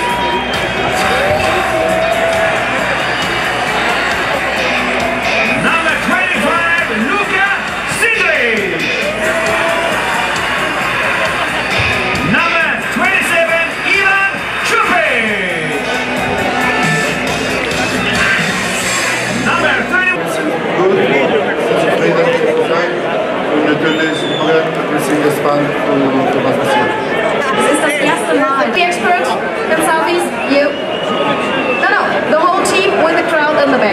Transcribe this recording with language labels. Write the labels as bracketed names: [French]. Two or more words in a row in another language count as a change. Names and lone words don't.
[English] Number 25, Luka Sidley. Number 27, Ivan Chupic. Number 31. [German] Natürlich ein bisschen gespannt, was passiert. Es ist das erste Mal. [English] The expert himself is you. No, the whole team with the crowd in the back.